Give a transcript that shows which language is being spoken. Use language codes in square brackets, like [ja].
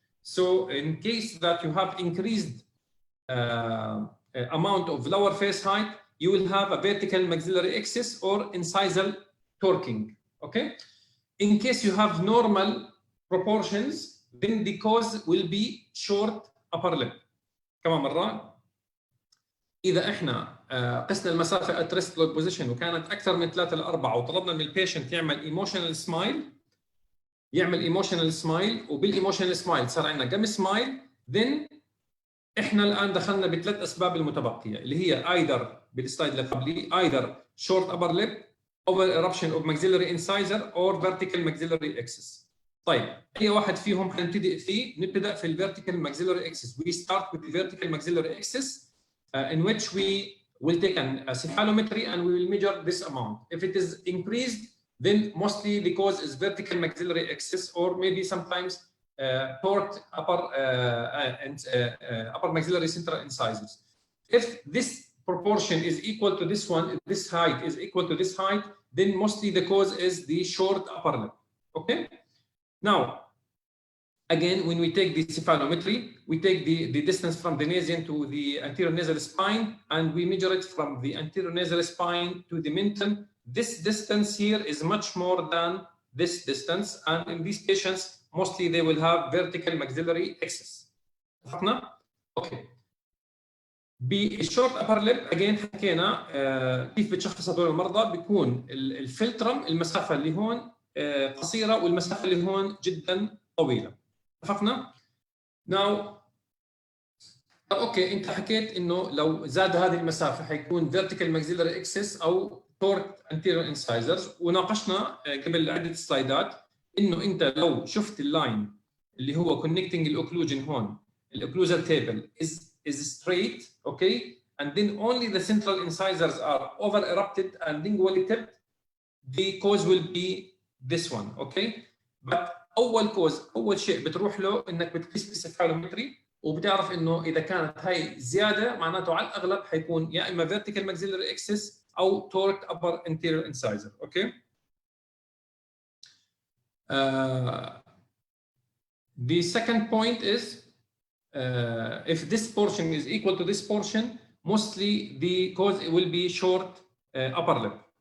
[en] So in case that you have increased amount of lower face height, you will have a vertical maxillary excess or incisal torquing. Okay. In case you have normal proportions, then the cause will be short upper lip. [ar] كمان مرة، إذا إحنا قسنا المسافة [en] at rest low position [ar] وكانت أكثر من 3 ل 4 وطلبنا من البيشنت يعمل emotional smile وبالايموشنال سمايل صار عندنا [en] gummy smile, then [ar] احنا الان دخلنا بثلاث اسباب المتبقيه اللي هي either بالسلايد اللي قبلي [en] either short upper lip, over eruption of maxillary incisor or vertical maxillary excess. [ar] طيب اي واحد فيهم حنبتدئ فيه؟ نبدا في الفيرتيكال maxillary excess. [en] We start with the vertical maxillary excess in which we will take a cephalometry and we will measure this amount. If it is increased, then mostly the cause is vertical maxillary excess or maybe sometimes torqued upper maxillary central incisors. If this proportion is equal to this one, if this height is equal to this height, then mostly the cause is the short upper lip. Okay? Now, again, when we take the cephalometry, we take the distance from the nasion to the anterior nasal spine, and we measure it from the anterior nasal spine to the menton. This distance here is much more than this distance, and in these patients, mostly they will have vertical maxillary excess. Okay. [ar] بالشورت ابر ليب اجين حكينا كيف بتشخص هذول المرضى. بيكون الفلترم المسافه اللي هون قصيره والمسافه اللي هون جدا طويله. اتفقنا؟ ناو اوكي انت حكيت انه لو زاد هذه المسافه حيكون فيرتيكال ماكسيلاري اكسس او تورك انتيريور انسايزرز، وناقشنا قبل عده سلايدات انه انت لو شفت اللاين اللي هو كونكتنج الاوكلوجن هون، الاوكلوجال تيبل [en] is straight, okay, and then only the central incisors are over erupted and lingually tipped, the cause will be this one, okay. But [ar] اول شيء بتروح له انك بتقيس بالسفالومتري وبتعرف انه اذا كانت هاي زياده معناته على الاغلب حيكون يا اما vertical maxillary excess او torqued upper anterior incisor, okay. [en] The second point is if this portion is equal to this portion, mostly the cause will be short upper lip.